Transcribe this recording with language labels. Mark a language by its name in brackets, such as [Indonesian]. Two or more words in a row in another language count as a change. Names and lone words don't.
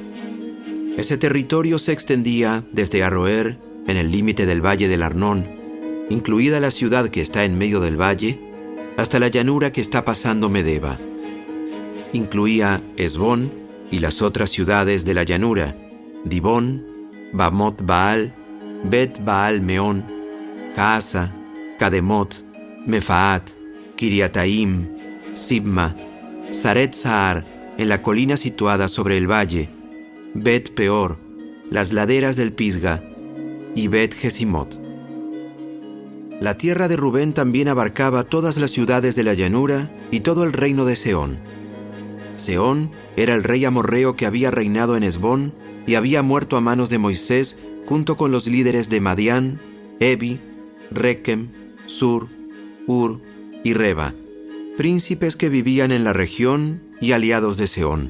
[Spanish] Ese territorio se extendía desde Aroer, en el límite del valle del Arnón, incluida la ciudad que está en medio del valle, hasta la llanura que está pasando Medeba. Incluía Hesbón y las otras ciudades de la llanura, Dibón, Bamot Baal, Bet Baal Meón, Jaasa, Kademot, Mefaat, Kiriataim, Sibma, Saret Sahar, en la colina situada sobre el valle, Bet Peor, las laderas del Pisga, y Bet Jesimot. La tierra de Rubén también abarcaba todas las ciudades de la llanura y todo el reino de Sehón. Sehón era el rey amorreo que había reinado en Hesbón y había muerto a manos de Moisés junto con los líderes de Madián, Evi, Requem, Sur, Ur y Reba, príncipes que vivían en la región y aliados de Sehón.